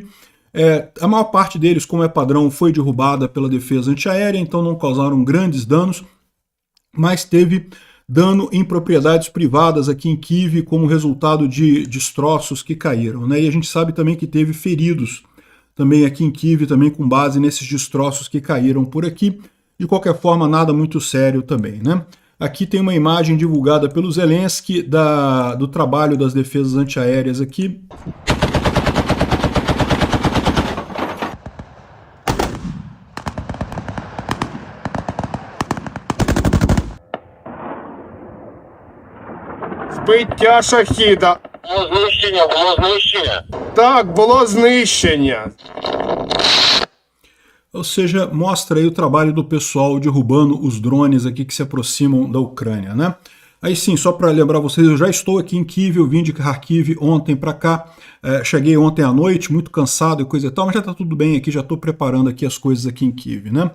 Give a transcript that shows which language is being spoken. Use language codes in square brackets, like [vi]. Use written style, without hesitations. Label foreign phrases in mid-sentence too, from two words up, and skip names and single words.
[pt] A maior parte deles, como é padrão, foi derrubada pela defesa antiaérea, então não causaram grandes danos, mas teve dano em propriedades privadas aqui em Kiev como resultado de destroços que caíram, né? E a gente sabe também que teve feridos também aqui em Kiev, também com base nesses destroços que caíram por aqui. De qualquer forma, nada muito sério também, né? Aqui tem uma imagem divulgada pelo Zelensky do trabalho das defesas antiaéreas aqui. [uk] Збиття шахіда. Було знищення. Так, було знищення. [pt] Ou seja, mostra aí o trabalho do pessoal derrubando os drones aqui que se aproximam da Ucrânia, né? Aí sim, só para lembrar vocês, eu já estou aqui em Kiev, eu vim de Kharkiv ontem para cá, cheguei ontem à noite, muito cansado e coisa e tal, mas já está tudo bem aqui, já estou preparando aqui as coisas aqui em Kiev, né?